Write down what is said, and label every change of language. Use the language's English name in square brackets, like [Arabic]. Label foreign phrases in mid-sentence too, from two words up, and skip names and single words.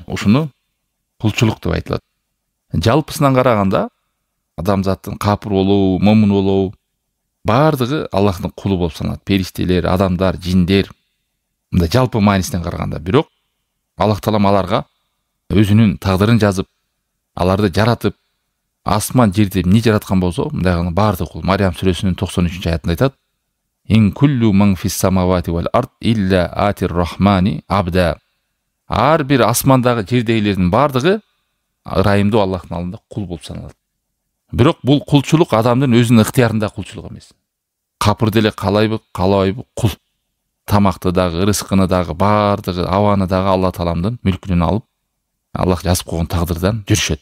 [Kyrgyz] Ошону кулчулук деп айтылат. Жалпысынан караганда адамзаттын капыр болобу, момун болобу, бардыгы Аллахтын кулу болуп саналат. Периштелер, адамдар, жиндер. Мындай жалпы маанисинен караганда, бирок Аллах Таалам аларга өзүнүн тагдырын жазып, аларды жаратып, асман жерде эмне жараткан болсо, мындайгы бардыгы кул. Мариям сүрөсүнүн 93-аятында айтат: [Arabic] «إن كل من في السماوات والأرض إلا آتي الرحمن عبدا». [Kyrgyz] Ар бир асмандагы, жердегилердин бардыгы ырайымдуу Аллахтын алдында кул болуп саналат. Бирок бул кулчулук адамдын өзүнүн ыктыярында кулчулук эмес. Капыр деле каалайбы, каалабайбы кул. Тамакты дагы, рызкыны дагы, бардыгы, абаны дагы Алла Тааламдын мүлкүнөн алып, Аллах жазып койгон тагдырдан жүрүшөт.